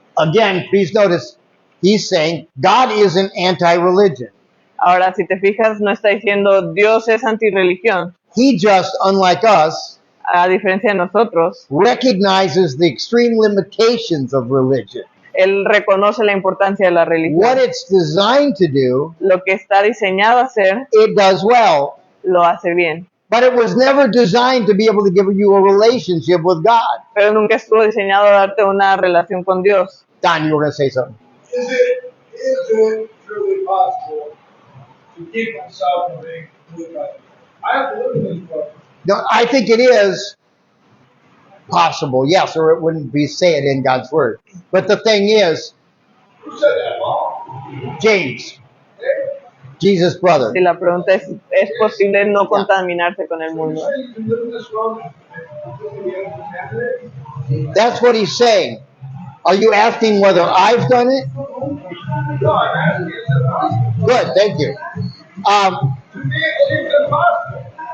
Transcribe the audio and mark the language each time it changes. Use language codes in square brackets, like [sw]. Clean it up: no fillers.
[en] Again, please notice, he's saying God isn't anti-religion. [es] Ahora, si te fijas, no está diciendo Dios es antirreligión. [en] He just, unlike us, [es] A diferencia de nosotros, [en] recognizes the extreme limitations of religion. [es] Él reconoce la importancia de la religión. [en] What it's designed to do, [es] Lo que está diseñado a hacer, [en] it does well. [es] lo hace bien. [en] But it was never designed to be able to give you a relationship with God. [es] pero nunca estuvo diseñado a darte una relación con Dios. [en] Don, you were going to say something. Is it truly possible to keep myself from being moved by? I have to look at this book. No, I think it is possible, yes, or it wouldn't be said in God's word. But the thing is, Who said that, Paul? James, Jesus' brother, [es] Si la pregunta es posible no contaminarse con el [en] You [es] mundo. [en] say you can live in this world and be contaminated? that's what he's saying. Are you asking whether I've done it? No, I'm asking, is it possible? Good, thank you. To me, it seems impossible.